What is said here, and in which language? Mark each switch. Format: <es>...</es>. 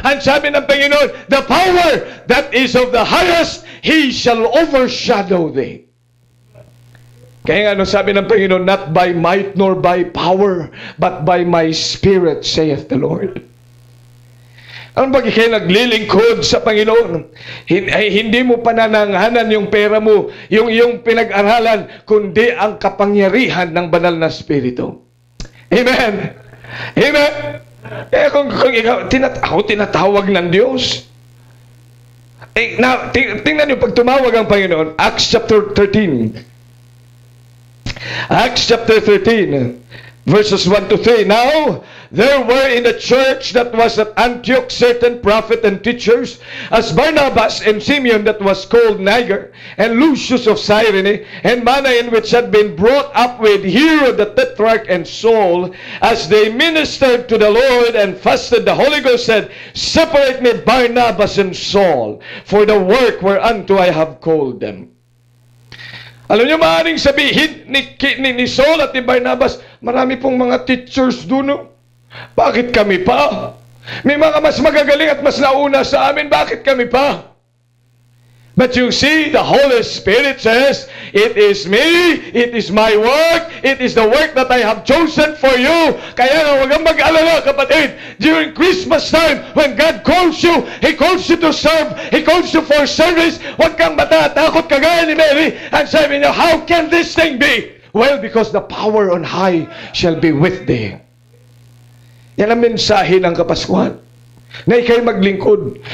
<tl>Ang sabi ng Panginoon,</tl> <en>the power that is of the highest, he shall overshadow thee.</en> <tl>Kaya nga, ano sabi ng Panginoon,</tl> <en>not by might nor by power, but by my Spirit, saith the Lord.</en> <tl>Ano ba kayo naglilingkod sa Panginoon? Hindi mo panananghanan yung pera mo, yung iyong pinag-aralan, kundi ang kapangyarihan ng banal na Espiritu. Amen. Amen. Kaya kung ikaw, ako tinatawag ng Diyos. Tingnan niyo, pag tumawag ang Panginoon, Acts chapter 13.</tl> <en>Acts chapter 13, verses 1 to 3. Now, there were in the church that was at Antioch certain prophets and teachers, as Barnabas and Simeon that was called Niger, and Lucius of Cyrene, and Manaen which had been brought up with Herod the Tetrarch, and Saul. As they ministered to the Lord and fasted, the Holy Ghost said, separate me Barnabas and Saul for the work whereunto I have called them.</en> <tl>Alam niyo, maaaring sabihin ni Saul at ni Barnabas, marami pong mga teachers doon. Bakit kami pa? May mga mas magagaling at mas nauna sa amin, bakit kami pa?</tl> <en>But you see, the Holy Spirit says, it is me, it is my work, it is the work that I have chosen for you.</en> <tl>Kaya nga, huwag kang mag-alala, kapatid.</tl> <en>During Christmas time, when God calls you, He calls you to serve, He calls you for service.</en> <tl>Huwag kang matatakot kagaya ni Mary. And sabi niya,</tl> <en>how can this thing be? Well, because the power on high shall be with thee.</en> <tl>Yan ang mensahe ng Kapaskuhan, na ikay maglingkod.</tl>